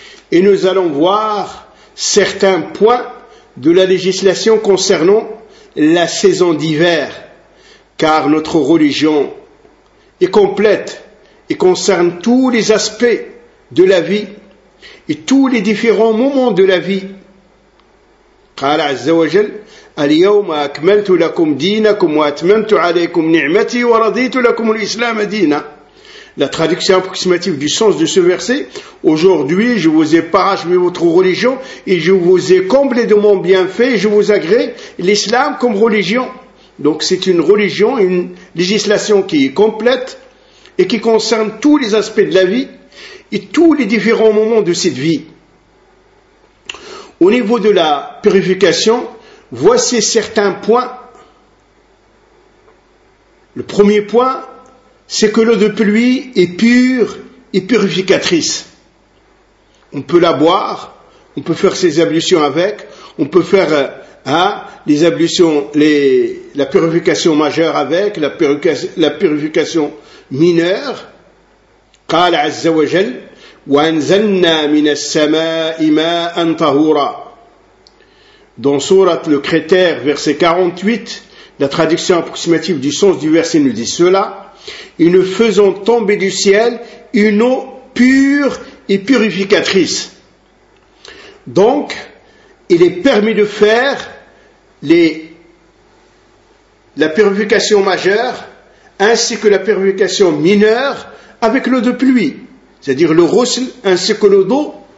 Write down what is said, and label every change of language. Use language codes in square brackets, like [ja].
[fr] Et nous allons voir certains points de la législation concernant la saison d'hiver, car notre religion est complète et concerne tous les aspects de la vie et tous les différents moments de la vie. [ar] قال عز وجل اليوم أكملت لكم دينكم وأتممت عليكم نعمتي ورضيت لكم الإسلام دينا. [fr] La traduction approximative du sens de ce verset, aujourd'hui je vous ai parachevé votre religion et je vous ai comblé de mon bienfait et je vous agrée l'islam comme religion. Donc c'est une religion, une législation qui est complète et qui concerne tous les aspects de la vie et tous les différents moments de cette vie. Au niveau de la purification, voici certains points. Le premier point, c'est que l'eau de pluie est pure et purificatrice. On peut la boire, on peut faire ses ablutions avec, on peut faire les ablutions, la purification majeure avec, la purification mineure. [ar] قال عز وجل وأنزلنا من السماء ماء طهورا. [fr] Dans Sourate le Critère, verset 48, la traduction approximative du sens du verset nous dit cela. Et nous faisons tomber du ciel une eau pure et purificatrice. Donc, il est permis de faire la purification majeure ainsi que la purification mineure avec l'eau de pluie, c'est-à-dire le ghusl ainsi que l'eau d'eau.